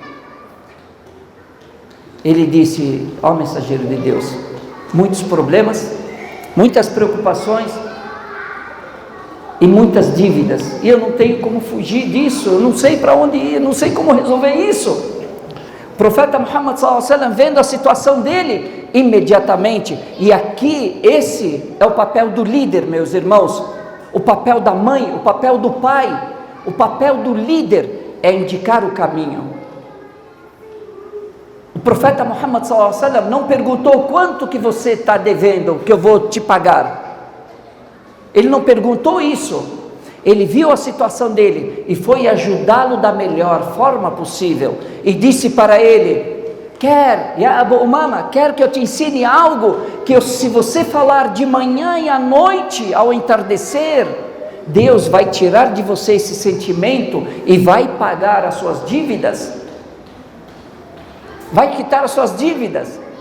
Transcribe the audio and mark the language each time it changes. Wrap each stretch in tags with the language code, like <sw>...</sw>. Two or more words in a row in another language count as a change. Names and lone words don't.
<pt>Ele disse: ó mensageiro de Deus, muitos problemas, muitas preocupações e muitas dívidas, e eu não tenho como fugir disso, eu não sei para onde ir, não sei como resolver isso. O profeta Muhammad</pt> <ar>صلى الله عليه وسلم,</ar> <pt>vendo a situação dele, imediatamente, e aqui esse é o papel do líder, meus irmãos, o papel da mãe, o papel do pai, o papel do líder é indicar o caminho. O profeta Muhammad</pt> <ar>صلى الله عليه وسلم</ar> <pt>não perguntou: quanto que você está devendo, que eu vou te pagar. Ele não perguntou isso. Ele viu a situação dele e foi ajudá-lo da melhor forma possível, e disse para ele: quer, ya Abu Umama, quer que eu te ensine algo, que se você falar de manhã e à noite, ao entardecer, Deus vai tirar de você esse sentimento e vai pagar as suas dívidas, vai quitar as suas dívidas.</pt>